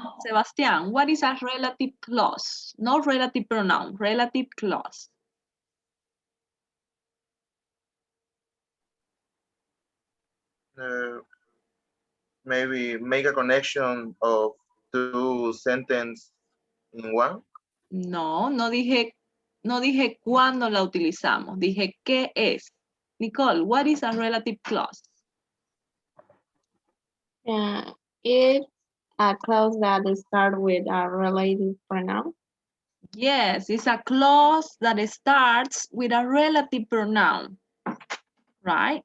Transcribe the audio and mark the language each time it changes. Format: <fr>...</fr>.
<en>Sebastian, what is a relative clause? Not relative pronoun, relative clause. Maybe make a connection of two sentences in one.</en> <es>No, no dije cuándo la utilizamos, dije qué es.</es> <en>Nicole, what is a relative clause? It's a clause that starts with a relative pronoun. Yes, it's a clause that starts with a relative pronoun, right?</en>